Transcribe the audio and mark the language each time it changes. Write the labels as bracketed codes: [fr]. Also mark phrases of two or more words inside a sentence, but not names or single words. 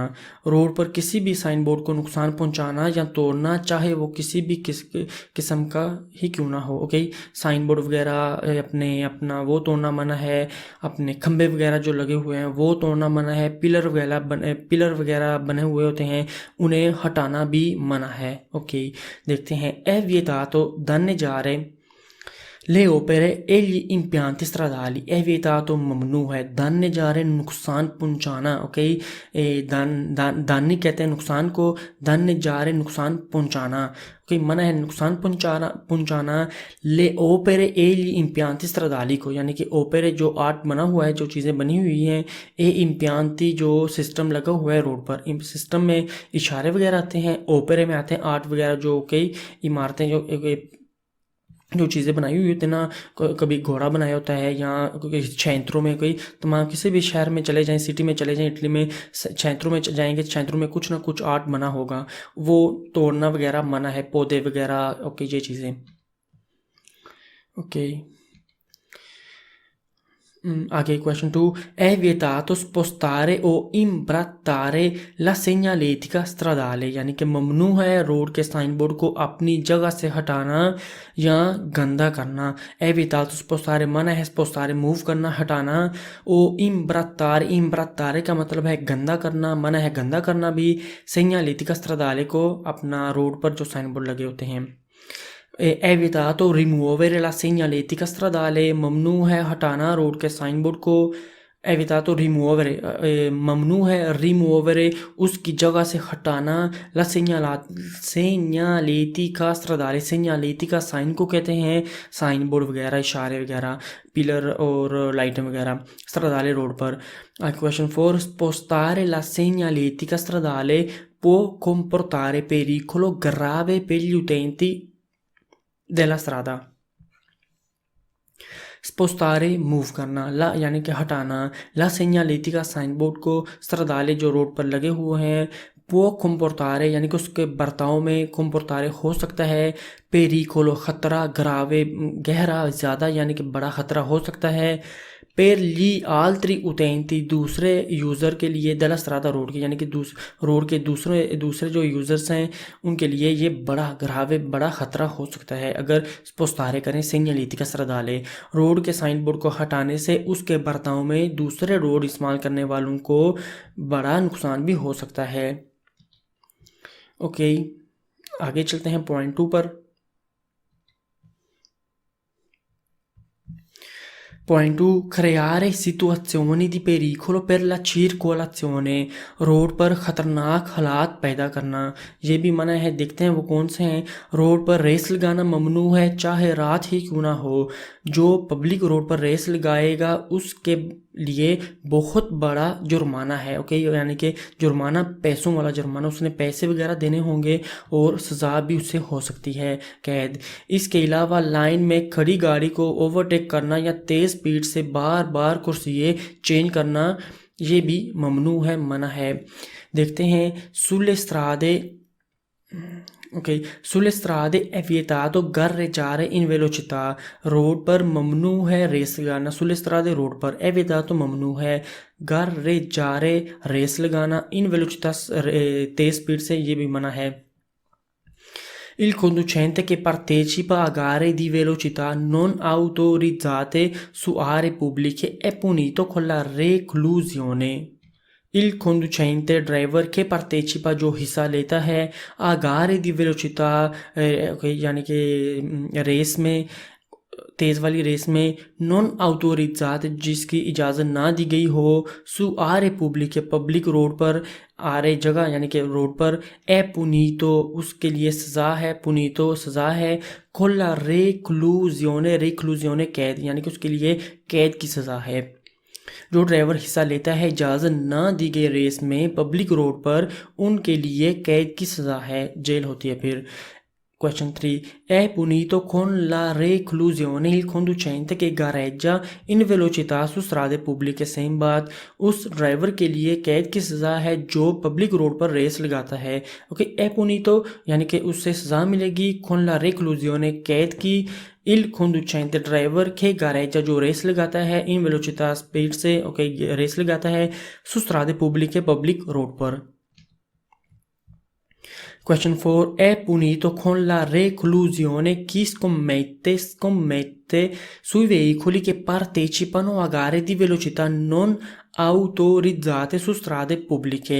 [hi] रोड पर किसी भी साइन बोर्ड को नुकसान पहुंचाना या तोड़ना, चाहे वो किसी भी किस्म का ही क्यों ना हो। ओके, साइन बोर्ड वगैरह अपना वो तोड़ना मना है। अपने खंबे वगैरह जो लगे हुए हैं वो तोड़ना मना है। पिलर वगैरह बने हुए होते हैं, उन्हें हटाना भी मना है। ओके, देखते हैं [it] è vietato danneggiare le opere e gli impianti stradali, è vietato [hi] ममनू है, danneggiare नुकसान पहुंचाना। ओके, दानी कहते हैं नुकसान को, danneggiare नुकसान पहुंचाना। ओके, मना है नुकसान पहुंचाना [it] le opere e gli impianti stradali [hi] को, यानी कि ओपेरे जो आर्ट बना हुआ है, जो चीज़ें बनी हुई हैं, [it] e impianti [hi] जो सिस्टम लगा हुआ है रोड पर। सिस्टम में इशारे वगैरह आते हैं, ओपेरे में आते हैं आर्ट वगैरह, जो कई इमारतें जो चीज़ें बनाई हुई होती है ना, कभी घोड़ा बनाया होता है, या क्षेत्रों में कोई तमाम किसी भी शहर में चले जाएं, सिटी में चले जाएं, इटली में क्षेत्रों में जाएंगे, क्षेत्रों में कुछ ना कुछ आर्ट बना होगा, वो तोड़ना वगैरह मना है, पौधे वगैरह। ओके, ये चीज़ें। ओके, आगे क्वेश्चन 2, [it] è vietato spostare o imbrattare la segnaletica stradale, [hi] यानी कि ममनू है रोड के साइन बोर्ड को अपनी जगह से हटाना या गंदा करना। [it] è vietato spostare [hi] मना है, spostare मूव करना, हटाना। [it] o imbrattare [hi] का मतलब है गंदा करना, मना है गंदा करना भी। [it] segnaletica stradale [hi] को अपना रोड पर जो साइन बोर्ड लगे होते हैं। [it] è vietato rimuovere la segnaletica stradale, [hi] ममनू है हटाना रोड के साइन बोर्ड को। [it] è vietato rimuovere, [hi] ममनू है रिमूवरे उसकी जगह से हटाना। [it] la segnaletica stradale, [hi] segnaletica साइन को कहते हैं, साइन बोर्ड वगैरह, इशारे वगैरह, पिलर और लाइटें वगैरह, stradale रोड पर। क्वेश्चन 4, [it] spostare la segnaletica stradale può comportare pericolo grave per gli utenti della strada। [hi] spostare मूव करना, [it] la [hi] यानी कि हटाना, ला [it] segnaletica [hi] साइन बोर्ड को, stradale जो रोड पर लगे हुए हैं, वो comportare यानी कि उसके बर्ताव में comportare हो सकता है, pericolo खतरा, grave गहरा ज़्यादा यानी कि बड़ा खतरा हो सकता है, [it] per gli altri utenti [hi] दूसरे यूज़र के लिए, [it] della strada [hi] रोड के, यानी कि रोड के दूसरे जो यूज़र्स हैं उनके लिए ये बड़ा खतरा हो सकता है अगर spostare करें [it] segnaletica stradale। [hi] रोड के साइन बोर्ड को हटाने से उसके बर्ताव में दूसरे रोड इस्तेमाल करने वालों को बड़ा नुकसान भी हो सकता है। ओके, आगे चलते हैं पॉइंट 2 पर। पॉइंट 2, creare situazioni di pericolo per la circolazione, रोड पर ख़तरनाक हालात पैदा करना, ये भी मना है। देखते हैं वो कौन से हैं। रोड पर रेस लगाना ममनू है, चाहे रात ही क्यों ना हो। जो पब्लिक रोड पर रेस लगाएगा उसके लिए बहुत बड़ा जुर्माना है। ओके, यानी कि जुर्माना पैसों वाला जुर्माना, उसने पैसे वगैरह देने होंगे और सज़ा भी उससे हो सकती है, कैद। इसके अलावा लाइन में खड़ी गाड़ी को ओवरटेक करना या तेज़ स्पीड से बार बार कुर्सियाँ चेंज करना ये भी ममनू है, मना है। देखते हैं [it] सुlle strade ok sulle strade è vietato gareggiare in velocità। [hi] रोड पर ममनू है रेस लगाना, sulle strade रोड पर, [it] è vietato [hi] ममनू है, gareggiare रेस लगाना, [it] in velocità [hi] तेज स्पीड से, ये भी मना है। [it] Il conducente che partecipa a gare di velocità non autorizzate su aree pubbliche è punito con la reclusione। Il conducente [hi] ड्राइवर के partecipa जो हिस्सा लेता है [it] a gare di velocità [hi] यानी कि रेस में, तेज़ वाली रेस में, [it] non autorizzate [hi] जिसकी इजाज़त ना दी गई हो, [it] su aree pubbliche [hi] पब्लिक रोड पर, आरे जगह यानी कि रोड पर, [it] è punito [hi] उसके लिए सज़ा है, पुनीतो सज़ा है, [it] con la reclusione [hi] कैद यानी कि उसके लिए कैद की सज़ा है। जो ड्राइवर हिस्सा लेता है इजाज़त ना दी गई रेस में पब्लिक रोड पर, उनके लिए कैद की सज़ा है, जेल होती है फिर। [en] Question 3. [it] È punito con la reclusione il conducente che gareggia in velocità su strade pubbliche। [hi] सेम बात, उस ड्राइवर के लिए कैद की सज़ा है जो पब्लिक रोड पर रेस लगाता है। ओके, [it] è punito [hi] यानी कि उससे सज़ा मिलेगी, [it] con la reclusione [hi] कैद की, [it] il conducente [hi] ड्राइवर के gareggia जो रेस लगाता है, [it] in velocità [hi] स्पीड से, ओके रेस लगाता है, [it] su strade pubbliche [hi] पब्लिक रोड पर। [en] Question 4. [it] È punito con la reclusione chi scommette sui veicoli che partecipano a gare di velocità non autorizzate su strade pubbliche।